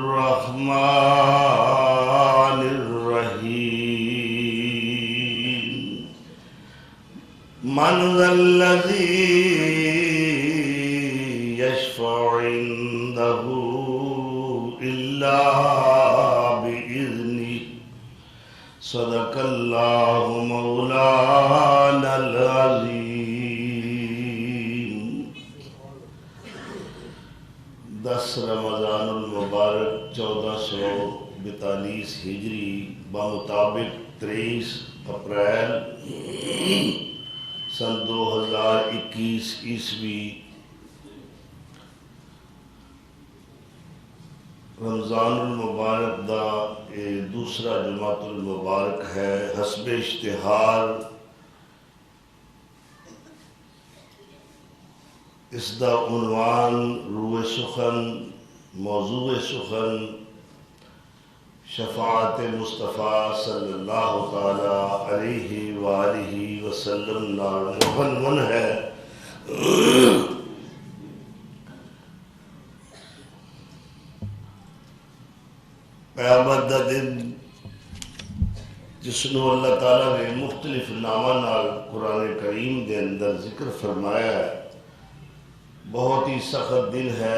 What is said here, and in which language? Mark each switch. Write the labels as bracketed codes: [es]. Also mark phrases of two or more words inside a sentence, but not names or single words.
[ar] الرحمن الرحیم. من ذا الذی یشفع عنده الا بإذنہ. صدق اللہ مولانا العظیم. [pa] 10 رمضان المبارک 1442 ہجری بمطابق 23 اپریل سن 2021 عیسوی رمضان المبارک دا دوسرا جمعۃ المبارک ہے. حسب اشتہار اس دا عنوان روح سخن، موضوع سخن شفاعت مصطفیٰ [ar] صلی اللہ تعالی علیہ وآلہ وسلم [pa] نال معنون ہے. قیامت دا دن جس نو اللہ تعالیٰ نے مختلف نامہ نال قرآن کریم دے اندر ذکر فرمایا ہے، بہت ہی سخت دن ہے.